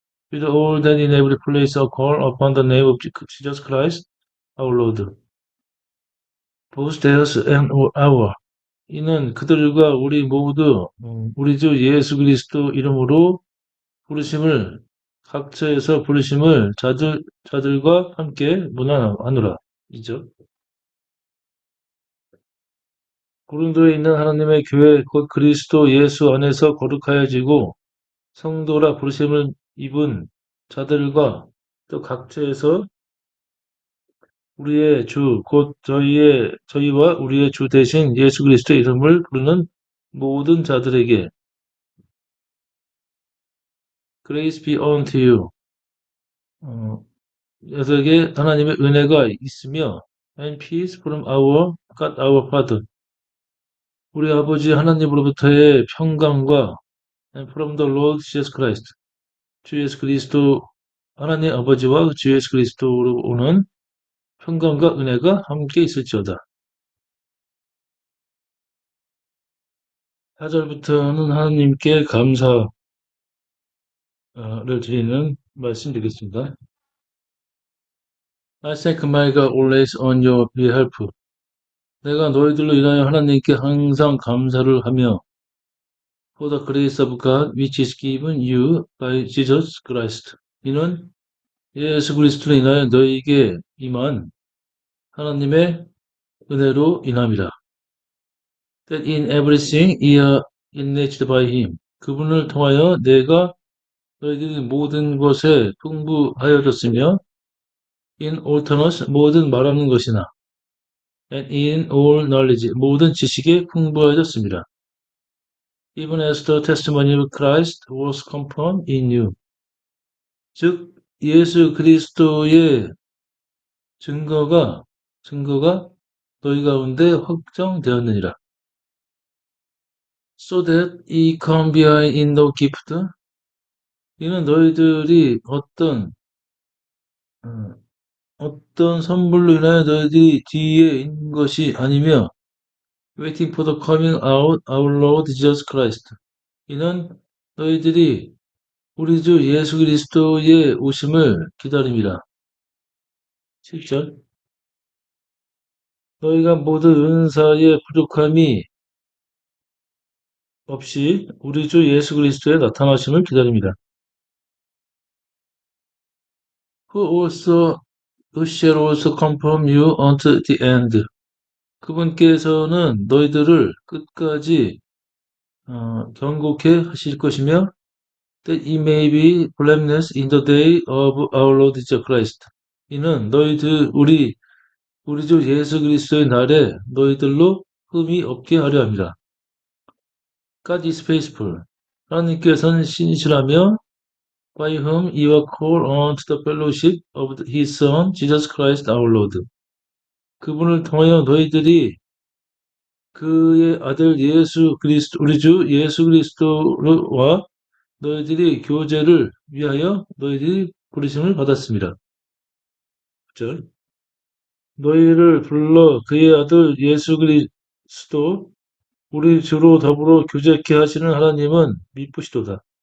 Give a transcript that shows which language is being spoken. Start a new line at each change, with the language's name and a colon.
English: With all that in every place are called upon the name of Jesus Christ, our Lord. Both theirs and our.
Korean: 이는 그들과 우리 모두 우리 주 예수 그리스도 이름으로 각처에서 부르심을 자들과 함께 문안하노라. 이죠. 고린도에 있는 하나님의 교회 곧 그리스도 예수 안에서 거룩하여지고 성도라 부르심을 입은 자들과 또 각처에서 우리의 주, 곧 저희와 우리의 주 대신 예수 그리스도의 이름을 부르는 모든 자들에게
English: Grace be unto you.
Korean: 여러에게 하나님의 은혜가 있으며
English: and peace from our God our Father.
Korean: 우리 아버지 하나님으로부터의 평강과
English: and from the Lord Jesus Christ.
Korean: 주 예수 그리스도 하나님 아버지와 주 예수 그리스도로 오는 평강과 은혜가 함께 있을지어다. 4절부터는 하나님께 감사를 드리는 말씀 드리겠습니다.
English: I thank my God always on your behalf.
Korean: 내가 너희들로 인하여 하나님께 항상 감사를 하며
English: for the grace of God which is given you by Jesus Christ.
Korean: 이는 예수 그리스도로 인하여 너희에게 임한 하나님의 은혜로 인함이라.
English: That in everything ye are enriched by him.
Korean: 그분을 통하여 내가 너희들이 모든 것에 풍부하여졌으며
English: in all knowledge
Korean: 모든 말하는 것이나
English: and in all knowledge
Korean: 모든 지식에 풍부하여졌습니다.
English: Even as the testimony of Christ was confirmed in you.
Korean: 즉 예수 그리스도의 증거가 너희 가운데 확정되었느니라.
English: So that ye come behind in no gift.
Korean: 이는 너희들이 어떤 선물로 인하여 너희들이 뒤에 있는 것이 아니며
English: waiting for the coming out our Lord Jesus Christ.
Korean: 이는 너희들이 우리 주 예수 그리스도의 오심을 기다림이라. 7절. 너희가 모두 은사의 부족함이 없이 우리 주 예수 그리스도의 나타나심을 기다립니다.
English: Who shall also confirm you unto the end.
Korean: 그분께서는 너희들을 끝까지 경고케 하실 것이며
English: that ye may be blameless in the day of our Lord Jesus Christ.
Korean: 이는 우리 주 예수 그리스도의 날에 너희들로 흠이 없게 하려 합니다.
English: God is faithful.
Korean: 하나님께서는 신실하며
English: by whom you are called unto the fellowship of his Son, Jesus Christ our Lord.
Korean: 그분을 통하여 너희들이 그의 아들 우리 주 예수 그리스도와 너희들이 교제를 위하여 너희들이 부르심을 받았습니다. 9절. 너희를 불러 그의 아들 예수 그리스도 우리 주로 더불어 교제케 하시는 하나님은 미쁘시도다.